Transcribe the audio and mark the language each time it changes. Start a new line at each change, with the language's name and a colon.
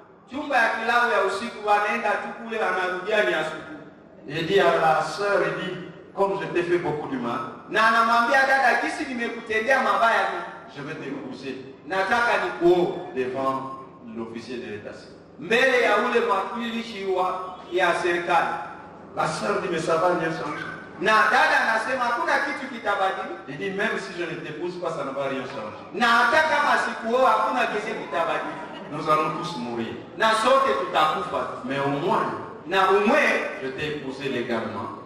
Swahili: chumba ya kilao ya usiku, wanaenda tu kule, wanarudia ni asubuhi.
French: Il dit à la sœur, il dit, comme je t'ai fait beaucoup du mal,
Swahili: Na anamwambia dada, kisi nimekutendea mabaya ni
French: je vais t'épouser
Swahili: nataka nikuoe
French: devant l'officier de l'état civil.
Swahili: mbele ya ule mwakilishi ya serikali.
French: La sœur dit, mais ça va rien changer.
Swahili: Na dada anasema hakuna kitu kitabadilika.
French: Il dit, même si je ne t'épouse pas, ça ne va rien changer.
Swahili: Na hata kama sikuoa hakuna kitu kitabadilika.
French: Nous allons tous mourir.
Swahili: Na sote tutakufa.
French: Mais au moins,
Swahili: Na umwe
French: je t'ai épousé légalement.